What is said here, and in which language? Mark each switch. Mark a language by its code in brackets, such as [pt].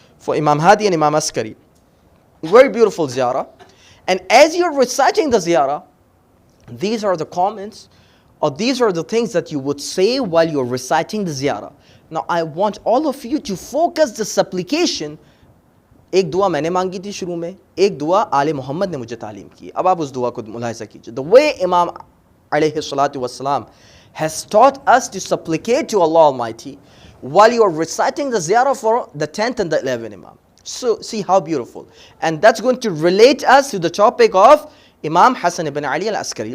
[en] For Imam Hadi and Imam Askari. Very beautiful ziyarah. And as you're reciting the ziyarah, these are the comments, or these are the things that you would say while you're reciting the ziyarah. Now I want all of you to focus the supplication. [hi] एक दुआ मैंने मांगी थी शुरू में, एक दुआ आले मोहम्मद ने मुझे तालीम की. अब आप उस दुआ को मुलाहिज़ा कीजिए. [en] The way Imam alayhi salatu wasalam has taught us to supplicate to Allah Almighty while you are reciting the ziyarah for the 10th and the 11th Imam. So see how beautiful. And that's going to relate us to the topic of Imam Hassan ibn Ali al-Askari.